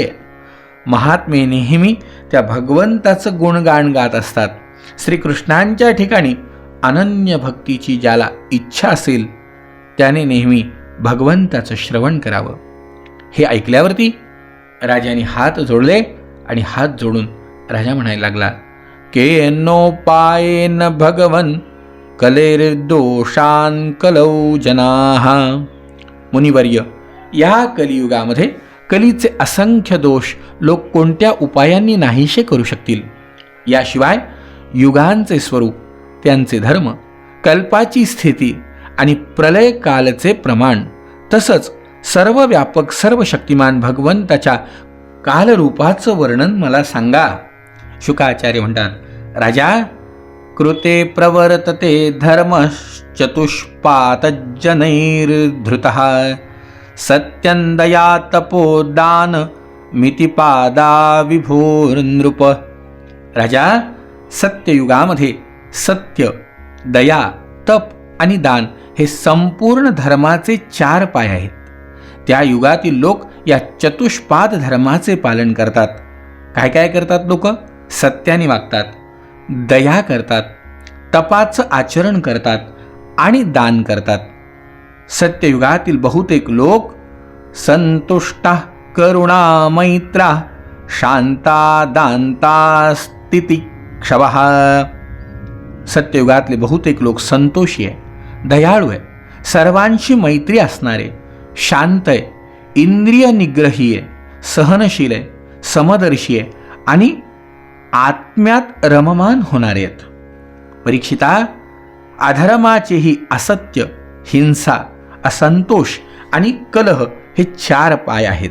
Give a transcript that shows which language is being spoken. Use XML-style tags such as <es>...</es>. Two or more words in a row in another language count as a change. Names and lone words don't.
<mr>महात्मे नेहमी त्या भगवंताचं गुणगान गात असतात. श्रीकृष्णांच्या ठिकाणी अनन्य भक्तीची ज्याला इच्छा असेल त्याने नेहमी भगवंताचं श्रवण करावं. हे ऐकल्यावरती राजाने हात जोडले आणि हात जोडून राजा म्हणायला लागला,</mr> <sa>केनोपायेन भगवन् कलेर्दोषान् कलौ जनाः.</sa> <mr>मुनिवर्य, या कलियुगामध्ये कलीचे असंख्य दोष लोक कोणत्या उपायांनी नाहीसे करू शकतील. याशिवाय युगांचे स्वरूप, त्यांचे धर्म, कल्पाची स्थिती आणि प्रलयकालचे प्रमाण, तसंच सर्व व्यापक सर्व शक्तिमान भगवंताच्या कालरूपाचं वर्णन मला सांगा. शुकाचार्य म्हणतात, राजा,</mr> <sa>कृते प्रवर्तते धर्मश्चतुष्पातजनैर्धृतः सत्यं दया तपोदान मितिपादा विभोर्नृप.</sa> <mr>राजा, सत्ययुगामध्ये सत्य, दया, तप आणि दान हे संपूर्ण धर्माचे 4 पाय आहेत. त्या युगातील लोक या चतुष्पाद धर्माचे पालन करतात. काय काय करतात लोक? सत्याने वागतात, दया करतात, तपाचं आचरण करतात आणि दान करतात. सत्ययुगातील बहुतेक लोक</mr> <sa>संतुष्टा, करुणा, मैत्रा, शांता, दांता, स्थितिक्षवः.</sa> <mr>सत्ययुगातले बहुतेक लोक संतोषी आहे, दयाळू आहे, सर्वांशी मैत्री असणारे, शांत आहे, इंद्रिय निग्रही आहे, सहनशील आहे, समदर्शी आहे आणि आत्म्यात रममान होणारे आहेत. परीक्षिता, अधर्माचेही असत्य, हिंसा, असंतोष आणि कलह हे 4 पाय आहेत.</mr>